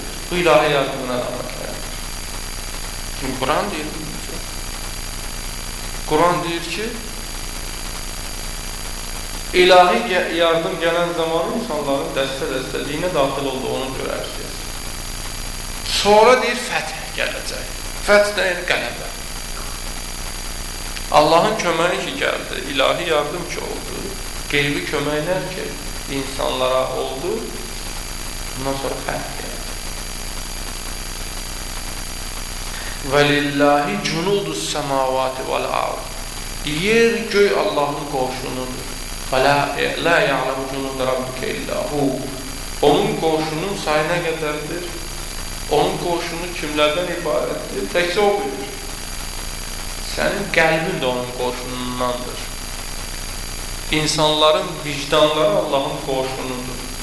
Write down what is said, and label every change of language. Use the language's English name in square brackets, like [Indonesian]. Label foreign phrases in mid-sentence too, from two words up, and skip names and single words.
[Azerbaijani] Bu ilahi yardımın əlamətləridir. Çünki Quran deyir, Quran deyir ki, ilahi yardım gələn zaman insanların dəstə-dəstə dinə daxil olduğunu görərsiniz. Sonra deyir, fəth gələcək. Fəth deyir, qələbə. Allahın köməyi ki gəldi, ilahi yardım ki oldu, qeybi köməklər ki insanlara oldu, bundan sonra fəth gəldi. [Arabic] وَلِلَّهِ جُنُودُ السَّمَاوَاتِ وَالْعَرْضِ [Azerbaijani] Yer, göy Allahın qoşunudur. [Arabic] لَا يَعْلَمُ جُنُودَ رَبِّكَ إِلَّا هُ [Azerbaijani] Onun qoşunun sayı nə qədərdir? Onun qoşunu kimlərdən ibarətdir? Təkcə o bilir. Sənin qəlbin də onun qoşunundandır. İnsanların vicdanları Allahın qoşunudur.